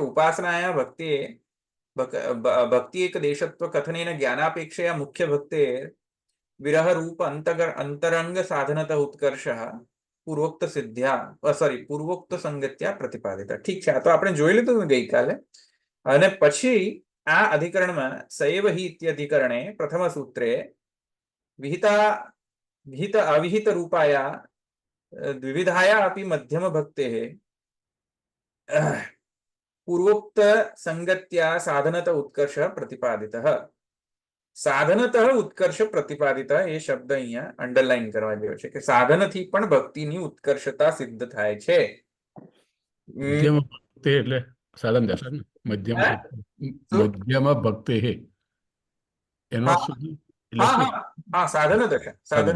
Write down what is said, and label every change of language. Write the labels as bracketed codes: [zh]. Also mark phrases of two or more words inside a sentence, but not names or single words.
[sa] ઉપાસનાયા ભક્તિ એક દેશત્વ કથનેન જ્ઞાનાપેક્ષયા મુખ્ય ભક્તે વિરહ રૂપ અંતરંગ સાધનત ઉત્કર્ષ પૂર્વોક્ત સંગત્યા પ્રતિપાદિતા. [gu] ઠીક છે. આ તો આપણે જોઈ લીધું ગઈકાલે. અને પછી આ અધિકરણમાં [sa] સએવ हि ઇત્યધિકરણે પ્રથમ સૂત્રે વિહિત અવિહિત રૂપાયા द्विविधाया अपि मध्यम भक्तेः पूर्वोक्त संगत्या साधनत उत्कर्ष प्रतिपादितः. साधनतः उत्कर्ष प्रतिपादितः [gu] એ શબ્દ અહીંયા અંડરલાઈન કરવા જેવો છે કે સાધનથી પણ ભક્તિની ઉત્કર્ષતા સિદ્ધ થાય છે. મધ્યમ ભક્તિ એટલે સાધન દશા ને મધ્યમ ભક્તિ હે એનો સાધન દશા. સાધન